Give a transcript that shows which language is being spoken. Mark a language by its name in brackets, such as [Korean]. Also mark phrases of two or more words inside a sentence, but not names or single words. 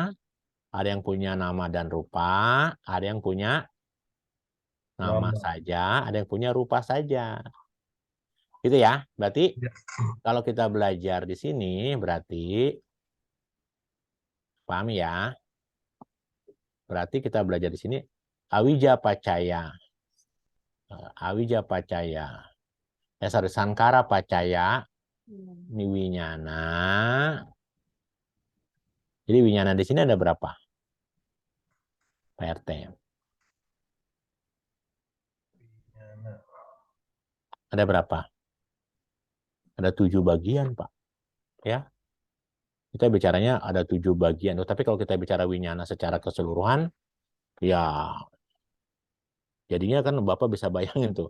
[Indonesian] Ada yang punya nama dan rupa, ada yang punya nama saja, ada yang punya rupa saja. Gitu ya. Berarti Ya. kalau kita belajar di sini berarti paham ya? Berarti kita belajar di sini [Pali] awija pacaya. Awija pacaya. Sankara pacaya niwinyana. [Indonesian] Jadi winyana di sini ada berapa? Pak RT. Ada berapa? Ada 7 bagian, Pak. Ya. Kita bicaranya ada 7 bagian. Tapi kalau kita bicara winyana secara keseluruhan, ya jadinya kan Bapak bisa bayangin tuh.